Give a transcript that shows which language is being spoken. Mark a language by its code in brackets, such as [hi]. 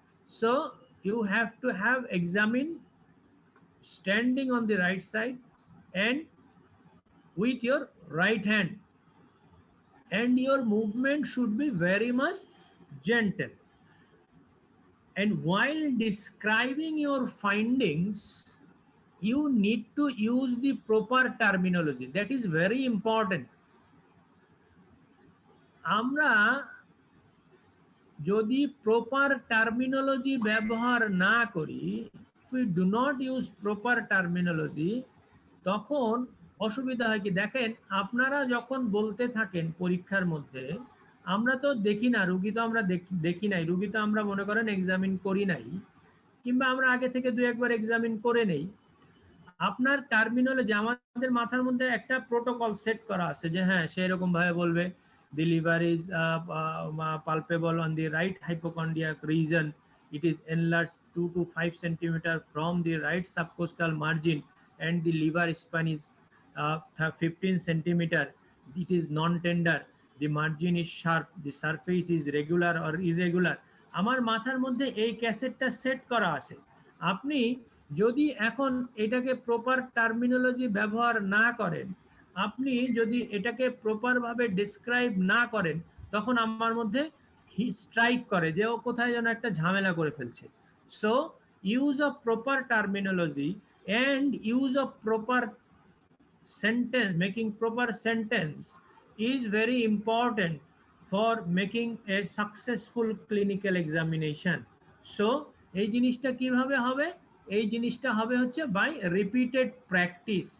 [en] So you have to have examine standing on the right side and with your right hand, and your movement should be very much gentle. And while describing your findings, you need to use the proper terminology. That is very important. [bn] আমরা যদি proper terminology ব্যবহার না করি, [en] if we do not use proper terminology, [bn] তখন অসুবিধা হয় কি দেখেন, আপনারা যখন বলতে থাকেন পরীক্ষার মধ্যে, আমরা তো দেখি না রুগী, তো আমরা দেখি নাই রুগী, তো আমরা মনে করেন এক্সামিন করি নাই, কিংবা আমরা আগে থেকে দু একবার এক্সামিন করে নেই। আপনার টার্মিনোলজি, আমাদের মাথার মধ্যে একটা প্রোটোকল সেট করা আছে যে হ্যাঁ সে এরকম ভাবে বলবে, [en] the liver is palpable on the right hypochondriac region, it is enlarged 2 to 5 centimeter from the right subcostal margin, and the liver span is 15 centimeter, it is non-tender, the margin is sharp, the surface is regular or irregular। [bn] আমার মাথার মধ্যে এই ক্যাসেটটা set করা আছে। আপনি যদি এখন এটাকে প্রপার টার্মিনোলজি ব্যবহার না করেন, আপনি যদি এটাকে প্রপার ভাবে ডেসক্রাইব না করেন, তখন আমার মধ্যে স্ট্রাইক করে যে ও কোথায় যেন একটা ঝামেলা করে ফেলছে। [en] So use of proper terminology and use of proper sentence, making proper sentence is very important for making a successful clinical examination. [bn] So এই জিনিসটা কিভাবে হবে? এই জিনিসটা হবে হচ্ছে [en] by repeated practice.